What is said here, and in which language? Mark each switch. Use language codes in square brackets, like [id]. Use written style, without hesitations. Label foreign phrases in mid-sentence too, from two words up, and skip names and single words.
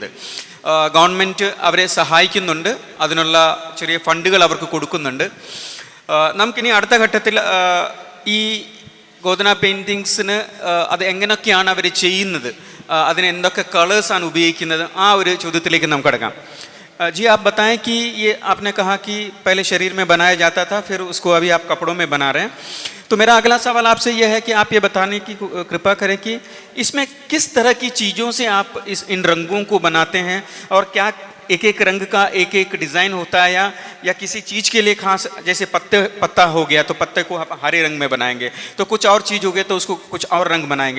[ml] ഗവൺമെൻറ് അവരെ സഹായിക്കുന്നുണ്ട്, അതിനുള്ള ചെറിയ ഫണ്ടുകൾ അവർക്ക് കൊടുക്കുന്നുണ്ട്. നമുക്കിനി അടുത്ത ഘട്ടത്തിൽ ഈ ഗോദന പെയിൻറ്റിങ്സിന് അത് എങ്ങനെയൊക്കെയാണ് അവർ ചെയ്യുന്നത്, അതിന് എന്തൊക്കെ കളേഴ്സാണ് ഉപയോഗിക്കുന്നത്, ആ ഒരു ചോദ്യത്തിലേക്ക് നമുക്ക് കടക്കാം. [hi] जी आप बताएं कि ये आपने कहा कि पहले शरीर में बनाया जाता था, फिर उसको अभी आप कपड़ों में बना रहे हैं. तो मेरा अगला सवाल आपसे यह है कि आप ये बताने की कृपा करें कि इसमें किस तरह की चीज़ों से आप इन रंगों को बनाते हैं, और क्या एक एक रंग का एक एक डिज़ाइन होता है, या किसी चीज़ के लिए खास, जैसे पत्ता हो गया तो पत्ते को आप हरे रंग में बनाएंगे, तो कुछ और चीज़ हो गया तो उसको कुछ और रंग बनाएंगे.